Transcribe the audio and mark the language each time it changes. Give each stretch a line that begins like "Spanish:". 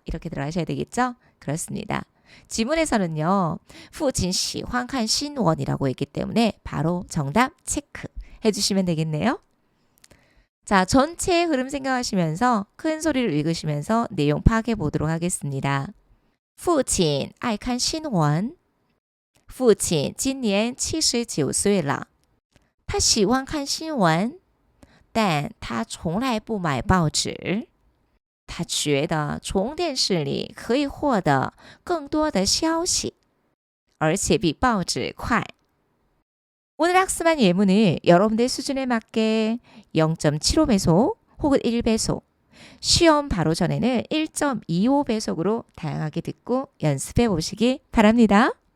Korean: 이렇게 들어가셔야 되겠죠? 그렇습니다. 지문에서는요.
Chinese: 父亲喜欢看新闻
Korean: 이라고 했기 때문에 바로 정답 체크 해주시면 되겠네요. 자, 전체 흐름 생각하시면서 큰 소리를 읽으시면서 내용 파악해 보도록 하겠습니다.
Chinese: 父亲爱看新闻父亲今年79岁了他喜欢看新闻但他从来不买报纸他觉得从电视里可以获得更多的消息而且比报纸快
Korean: 오늘 학습한 예문을 여러분들 수준에 맞게 0.75배속 혹은 1배속, 시험 바로 전에는 1.25배속으로 다양하게 듣고 연습해 보시기 바랍니다.